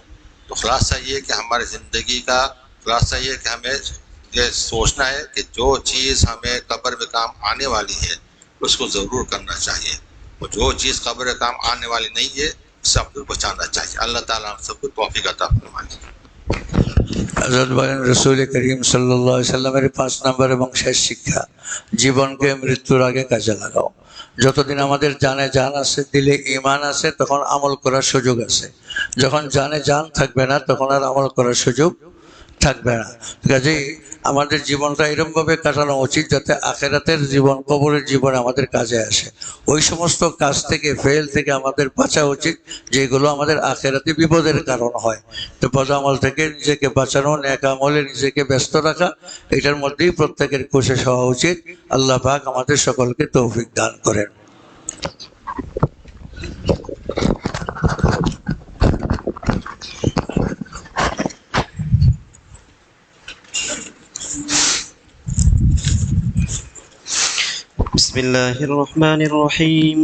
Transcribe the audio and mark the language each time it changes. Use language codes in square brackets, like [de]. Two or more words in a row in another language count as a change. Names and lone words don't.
[ur] تو خلاصہ یہ کہ ہماری زندگی کا خلاصہ یہ کہ ہمیں یہ سوچنا ہے کہ جو چیز ہمیں قبر میں کام آنے والی ہے اس کو ضرور کرنا چاہیے، اور جو چیز قبر میں کام آنے والی نہیں ہے سب کو بچانا چاہیے. اللہ تعالیٰ ہم سب کو توفیق عطا فرمائے. [bn] হযরত বলেন রসুল করিম [ar] صلى الله عليه وسلم [bn] 5 নম্বর এবং শেষ শিক্ষা, জীবনকে মৃত্যুর আগে কাজে লাগাও. যতদিন আমাদের জানে জান আছে, দিলে ঈমান আছে, তখন আমল করার সুযোগ আছে. যখন জানে জান থাকবে না তখন আর আমল করার সুযোগ থাকবে না। কাজেই আমাদের জীবনটা এরকমভাবে কাটানো উচিত যাতে আখেরাতের জীবন, কবরের জীবন আমাদের কাজে আসে। ওই সমস্ত কাজ থেকে, ফেল থেকে আমাদের বাঁচা উচিত যেগুলো আমাদের আখেরাতে বিপদের কারণ হয়। তো বদ আমল থেকে নিজেকে বাঁচানো, নেক আমলে নিজেকে ব্যস্ত রাখা, এটার মধ্যেই প্রত্যেকের কোশিশ হওয়া উচিত। আল্লাহ পাক আমাদের সকলকে তৌফিক দান করেন। [ar] بسم الله الرحمن الرحيم.